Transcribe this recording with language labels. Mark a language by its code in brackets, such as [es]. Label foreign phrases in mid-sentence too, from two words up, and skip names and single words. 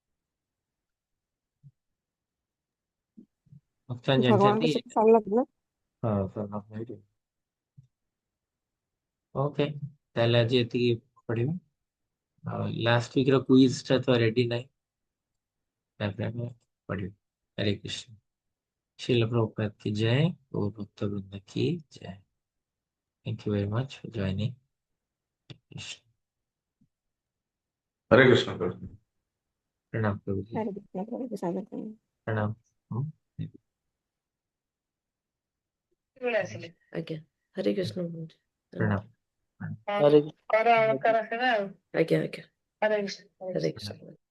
[or] ଭକ୍ତମାନେ ଭଗବାନଙ୍କ ଜାଣିଥାନ୍ତି ସହିତ ସଂଲଗ୍ନ। ହଁ। ଓକେ, ତାହେଲେ ଆଜି ଏତିକି ପଢିବା। ଆଉ [en] last week [or] ର କୁଇଜ ଟା ତ ରେଡି ନାହିଁ, ତାପରେ ଆମେ ପଢିବା। ହରେ କୃଷ୍ଣ। [hi] शिल प्रभुपाद की जय, और भक्त वृंद की जय। [en] thank you very much for joining. [hi] हरे कृष्ण प्रभु। प्रणाम प्रभु जी। हरे कृष्ण प्रभु के सागर में। प्रणाम। [or] ଆଜ୍ଞା ହରେ କୃଷ୍ଣ କୁହନ୍ତୁ। [hi] प्रणाम। [or] ହରେ ଆଜ୍ଞା ଆଜ୍ଞା ହରେ କୃଷ୍ଣ।